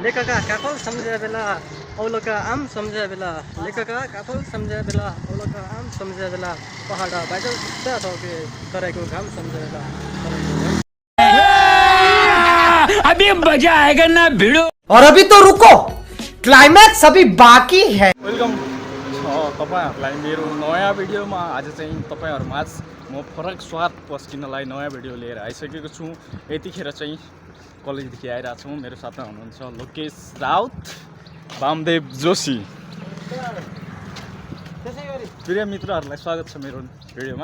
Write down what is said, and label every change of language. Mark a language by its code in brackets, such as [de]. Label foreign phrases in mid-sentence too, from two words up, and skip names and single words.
[ne] लेखका काफल सम्झे बेला औलका आम सम्झे बेला लेखका काफल सम्झे बेला औलका आम सम्झे बेला पहाड बाइजल सुत्ता थौके तराईको घाम सम्झे बेला [hi] अभी मजा आएगा ना भिड़ो। और अभी तो रुको, क्लाइमैक्स अभी बाकी है। [ne] वेलकम तपाईहरुलाई मेरो नयाँ भिडियोमा। आज चाहिँ तपाईहरुमाझ म फरक स्वाद पस्किनलाई नयाँ भिडियो लिएर आइसकेको छु। यतिखेर चाहिँ कलेजदेखि आइरहेको छु। मेरो साथमा हुनुहुन्छ लोकेश राउत, वामदेव जोशी। प्रिय मित्रहरूलाई स्वागत छ मेरो भिडियोमा।